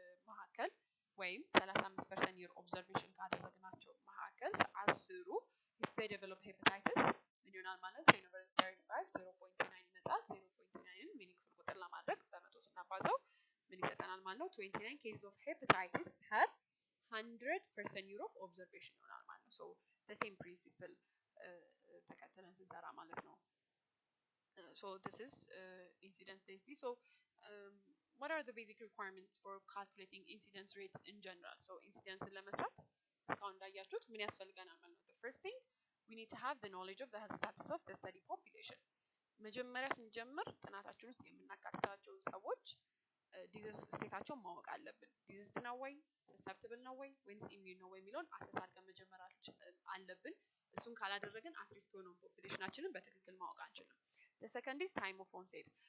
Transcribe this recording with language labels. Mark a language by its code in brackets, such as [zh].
[am] መካከል ወይም 35 ፐርሰን ይር ኦብዘርቬሽን ካደረግናቸው መካከል አስሩ [en] if they develop hepatitis [am] ምን ይሆናል ማለት ነው 35 0.9 ይመጣል። 0.9ን ሚኒንግፉል ቁጥር ለማድረግ በመቶ ስናባዛው ምን ይሰጠናል ማለት ነው [en] 29 cases of hepatitis per 100% year of observation [am] ይሆናል ማለት ነው። [en] so the same principle [am] ተከትለን ስንሰራ ማለት ነው። [en] so this is incidence density. So what are the basic requirements for calculating incidence rates in general? so incidence [am] ለመስራት እስካሁን እንዳያችሁት ምን ያስፈልገናል ማለት ነው። [en] the first thing we need to have the knowledge of the health status of the study population. [am] መጀመሪያ ስንጀምር ጥናታችን ውስጥ የምናካትታቸው ሰዎች ዲዚዝ ስቴታቸውን ማወቅ አለብን። ዲዚዝ ነው ወይ ሰሰፕቲብል ነው ወይ ወይስ ኢሚዩን ነው ወይ የሚለውን አሰስ አድርገን መጀመር አለብን። እሱን ካላደረግን አት ሪስክ የሆነውን ፖፑሌሽናችንን በትክክል ማወቅ አንችልም። [en] the second is time of onset.